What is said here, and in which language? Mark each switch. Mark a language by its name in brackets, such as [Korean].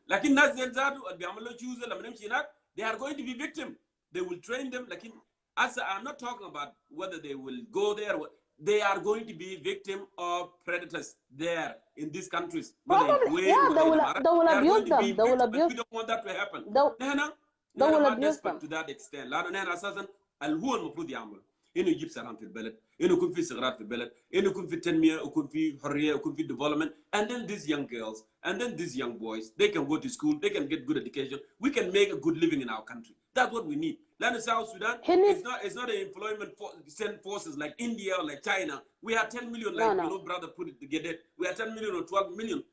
[English] Like in they are going to be victims. They will train them. Like I'm not talking about whether they will go there. They are going to be victim of predators there in these countries. Probably, yeah, they will abuse them. They will abuse. We don't want that to happen. They will abuse them to that extent. [Arabic] لأنه نحن أساسا هو المفروض يعمل إنه يجيب سلام في البلد، إنه يكون في استقرار في البلد، إنه يكون في التنمية، يكون في حرية، يكون في development. [English] And then these young girls, and then these young boys, they can go to school, they can get good education. We can make a good living in our country. That's what we need. Land South Sudan, it's not an employment send forces like India or like China. We are 10 million, like you know, brother put it together. We are 10 million or 12 million.